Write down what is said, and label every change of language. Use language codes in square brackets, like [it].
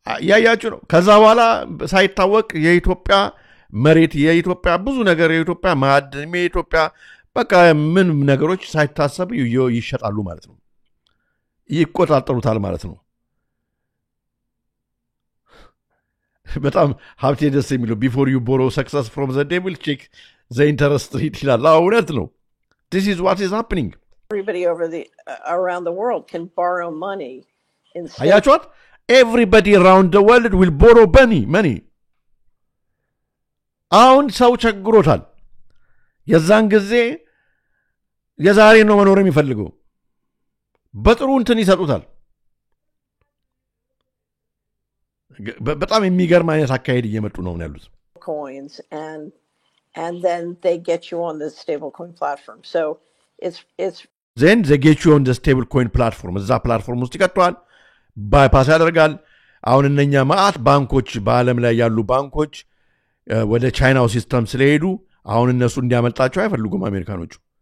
[am] ያያችሁ ነው ከዛ በኋላ ሳይታወቅ የኢትዮጵያ መሬት የኢትዮጵያ ብዙ ነገር የኢትዮጵያ ማዕድን የኢትዮጵያ በቃ ምን ነገሮች ሳይታሰብ ይሸጣሉ ማለት ነው ይቆጣጠሩታል ማለት ነው በጣም ሀብቴ ደስ የሚለው [en] before you borrow success from the devil check the interest rate [am] ይላል እውነት ነው [en] this is what is happening everybody around the world can borrow money [am] አያችሁት [en] everybody around the world will borrow money [am] አሁን ሰው ቸግሮታል የዛን ጊዜ የዛሬ ነው መኖር የሚፈልገው በጥሩ እንትን ይሰጡታል በጣም የሚገርም አይነት አካሄድ እየመጡ ነው ያሉት [en] coins and then they get you on the stablecoin platform so it's then they get you on the stablecoin platform [am] እዛ ፕላትፎርም ውስጥ ይከቷል ባይፓስ ያደርጋል አሁን እነኛ ማአት ባንኮች በአለም ላይ ያሉ ባንኮች ወደ ቻይናው ሲስተም ስለሄዱ አሁን እነሱ እንዲያመልጣቸው አይፈልጉም አሜሪካኖቹ